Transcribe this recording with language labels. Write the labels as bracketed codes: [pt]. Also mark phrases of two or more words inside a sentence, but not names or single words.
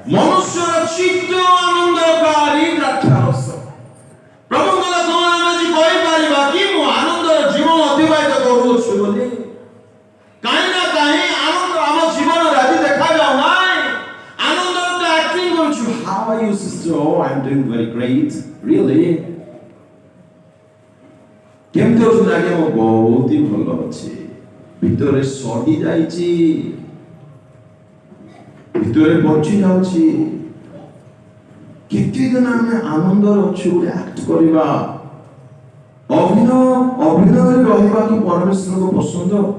[or] ମନୁଷ୍ୟର ଚିତ୍ତ ଆନନ୍ଦକାରୀ ଦ୍ରାକ୍ଷାରସ। ପ୍ରଭୁଙ୍କର କଣ ଆମେ ଆଜି କହିପାରିବା କି ମୁଁ ଆନନ୍ଦର ଜୀବନ ଅତିବାହିତ କରୁଅଛି ବୋଲି? କାହିଁ ନା କାହିଁ ଆନନ୍ଦ ଆମ ଜୀବନରେ ଆଜି ଦେଖାଯାଉ ନାହିଁ। ଆନନ୍ଦର ତ ଆକ୍ଟିଂ କରୁଛୁ। [en] How are you sister? Oh, I'm doing very great. Really? [or] କେମିତି ଅଛନ୍ତି? ଆଜ୍ଞା ମୁଁ ବହୁତ ହି ଭଲ ଅଛି। ଭିତରେ ସଢି ଯାଇଛି, ଭିତରେ ବଞ୍ଚି ଯାଉଛି। କେତେ ଦିନ ଆମେ ଆନନ୍ଦରେ ଅଛୁ ବୋଲି ଆକ୍ଟ କରିବା, ଅଭିନୟରେ ରହିବା କି ପରମେଶ୍ୱରଙ୍କ ପସନ୍ଦ?